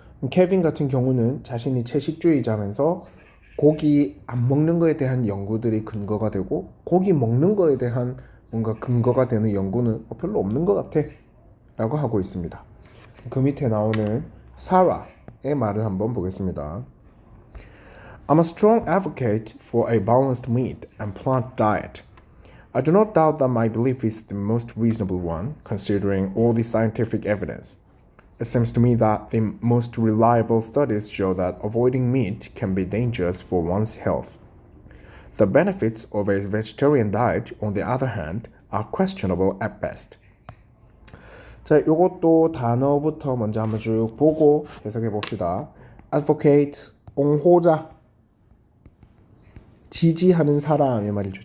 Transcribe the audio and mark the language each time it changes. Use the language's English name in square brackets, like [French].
[Korean] 케빈 같은 경우는 자신이 채식주의자면서 고기 안 먹는 거에 대한 연구들이 근거가 되고 고기 먹는 거에 대한 뭔가 근거가 되는 연구는 별로 없는 것 같아 라고 하고 있습니다. 그 밑에 나오는 사라의 말을 한번 보겠습니다. [English] I'm a strong advocate for a balanced meat and plant diet. I do not doubt that my belief is the most reasonable one, considering all the scientific evidence. It seems to me that the most reliable studies show that avoiding meat can be dangerous for one's health. The benefits of a vegetarian diet, on the other hand, are questionable at best. [Korean] 자, 요것도 단어부터 먼저 한번 쭉 보고 해석해 봅시다. advocate, 옹호자, 지지하는 사람이 말이죠.